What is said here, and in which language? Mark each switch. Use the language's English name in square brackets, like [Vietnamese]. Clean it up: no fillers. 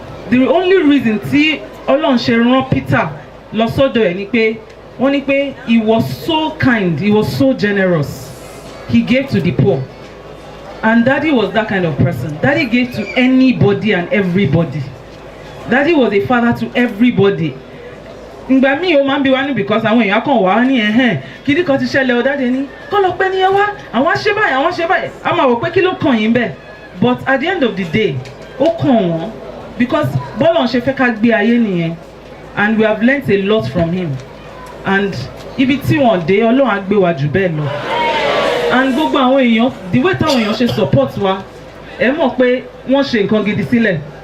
[English] The only reason [Yoruba] tí Ọlọ́run ṣe rán Peter lọ sọ́dọ̀ ẹ̀ ni pé wọ́n ní pé [English] he was so kind, he was so generous, he gave to the poor. And Daddy was that kind of person. Daddy gave to anybody and everybody. Daddy was a father to everybody. [Yoruba] Ìgbà míì ó máa ń bí wa ní because àwọn èèyàn kan wà á ní kíní kan ti ṣẹlẹ̀ ọ Daddy ní kọ́ lọ pẹ́ ní ẹ wá àwọn ṣe báyìí àwọn ṣe báyìí a máa wò pé kí ló kàn yín bẹ́ẹ̀. [English] But at the end of the day [Yoruba] ó kàn wọ́n [English] because [Yoruba] bọ́lọ̀ ń ṣe fẹ́ ká gbé ayé nìyẹn, [English] and we have learnt a lot from him. [Yoruba] And ibi tí wọ́n dé Ọlọ́run á gbé wa jù bẹ́ẹ̀ lọ. And gbogbo àwọn èèyàn, [English] the way [Yoruba] táwọn èèyàn ṣe support wa, ẹ mọ̀ pé wọ́n ṣe nǹkan gidi sílẹ̀.